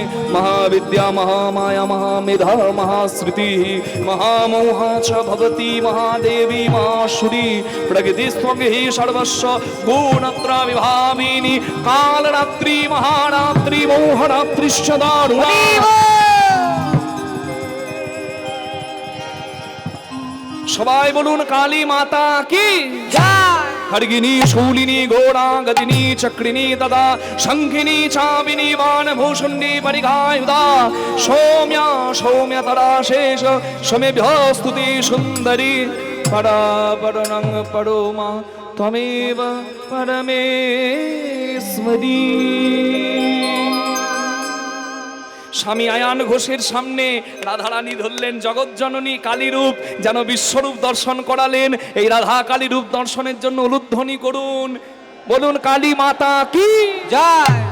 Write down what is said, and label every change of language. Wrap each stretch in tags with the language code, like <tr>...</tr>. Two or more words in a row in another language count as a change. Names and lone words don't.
<sa>महाविद्या महामाया महामेधा महाश्रुतिः महामोहा च भवती महादेवी महाशुरी। प्रकृतिस्त्वं हि सर्वस्व गुणत्र विभाविनी, कालरात्रि महारात्रि मोहरात्रिश्च दारुणा।</sa> <bn>সবাই বলুন কালী মাতা কি জয়।</bn> <sa>खड्गिनी शूलिनी घोड़ा गदिनी चक्रिनी तदा शंखिनी चाबिनी बाणभूषुण्डी परिघायुधा। सौम्या सौम्यतरा शेष समेभ्यः स्तुति सुन्दरी। परापरं परोमा त्वमेव परमेश्वरी।</sa> <bn>স্বামী আয়ান ঘোষের সামনে রাধারানী ধরলেন জগৎজননী কালী রূপ, যেন বিশ্বরূপ দর্শন করালেন। এই রাধা কালী রূপ দর্শনের জন্য উলুধ্বনি করুন, বলুন কালী মাতা কি জয়।</bn>